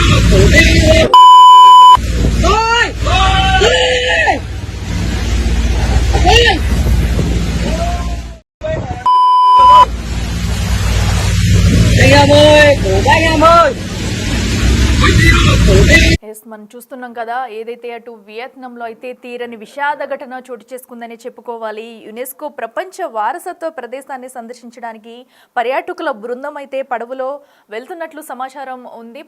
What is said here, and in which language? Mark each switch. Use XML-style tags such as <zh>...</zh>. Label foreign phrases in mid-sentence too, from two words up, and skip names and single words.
<vi>Ôi! Ôi! Ôi! Anh em ơi, cổ anh em ơi!</vi> <te>ఎస్ మనం చూస్తున్నాం కదా ఏదైతే అటు వియత్నాంలో అయితే తీరని విషాద ఘటన చోటు చేసుకుందని చెప్పుకోవాలి. యునెస్కో ప్రపంచ వారసత్వ ప్రదేశాన్ని సందర్శించడానికి పర్యాటకుల బృందం అయితే పడవలో వెళ్తున్నట్లు సమాచారం ఉంది.</te>